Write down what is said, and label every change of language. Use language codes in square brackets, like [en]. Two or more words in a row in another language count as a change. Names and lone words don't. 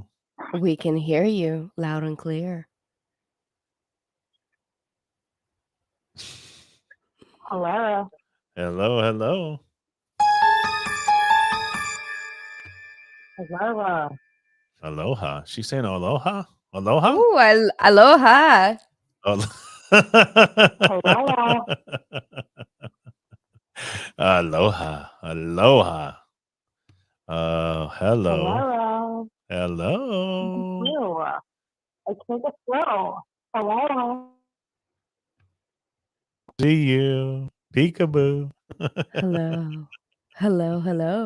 [en] We can hear you loud and clear. Hello. Hello. Hello. Hello. Aloha. She's saying aloha? Aloha? Ooh, aloha. Hello. Aloha. Aloha. Hello. Hello. Hello. Hello. I take a slow. Hello. See you. Peekaboo. Hello. Hello.